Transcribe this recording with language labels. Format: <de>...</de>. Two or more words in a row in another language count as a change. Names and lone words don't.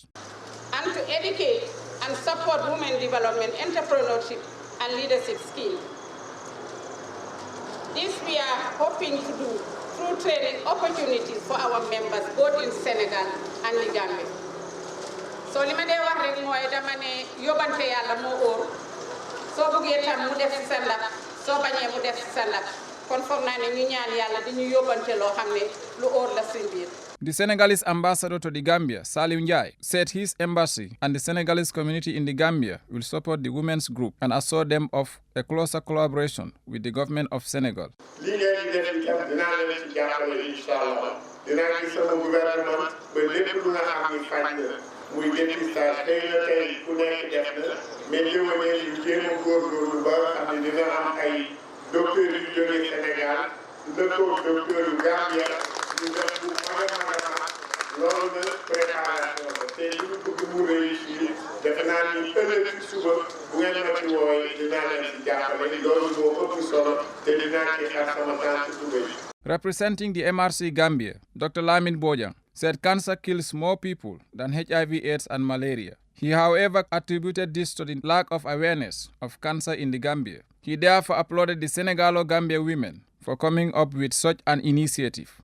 <en>And to educate and support women development, entrepreneurship, and leadership skills. This we are hoping to do through training opportunities for our members, both in Senegal and the Gambia.</en> <wo>So li ma dee wax rek mooy dama ne yóbbante yàlla moo óor soo bëggee tam mu def ci sa ndab soo bañee mu def ci sa ndab kon foog naa ne ñu ñaan yàlla di ñu yóbbante loo xam ne lu óor la suñ biir.</wo> <en>The Senegalese ambassador to the Gambia, Saliou Ndiaye, said his embassy and the Senegalese community in the Gambia will support the women's group and assure them of a closer collaboration with the government of Senegal.</en> <wo>muy dépistage xëy na tey ku nekk def na mais déwénee ñu jéem a góorgóorlu ba xam ne dina am ay docteurs yu jógee Sénégal lëkkoog docteur yu Gambia ñu def bu mag a mag loolu nag préparation la te li ñu bëgg mu réussir defe naa ni ëllëg ci suba bu ngeen ma ci wooye dinaa leen ci jàppale loolu moo ëpp solo te dinaa ci xar sama tànk suba yi.</wo> <en>Representing the MRC Gambia, Dr. Lamin Bojang said cancer kills more people than HIV/AIDS and malaria. He, however, attributed this to the lack of awareness of cancer in the Gambia. He therefore applauded the Senegalo-Gambia women for coming up with such an initiative.</en>